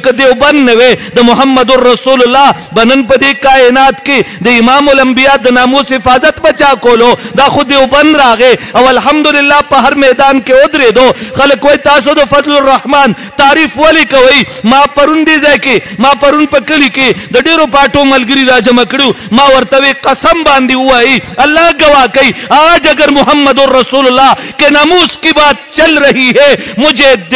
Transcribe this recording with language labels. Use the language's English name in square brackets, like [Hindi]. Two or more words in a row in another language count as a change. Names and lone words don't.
[Pashto] که دیوبند نه وې د محمد رسول الله به نن په دې کائنات کې د امام الانبیا د ناموس حفاظت به چا کولو دا خو دیوبند راغې او الحمدلله په هر میدان کې ودرېدو خلک وایي تاسو د فضل الرحمن تعریف ولې کوئ ما پرون دې ځای کې ما پرون په کلي کې د ډېرو پاټو ملګري راجمع کړو ما ورته وی قسم باندې ووایي الله گواہ کوي [Urdu] آج اگر محمد رسول اللہ کے ناموس کی بات چل رہی ہے مجھے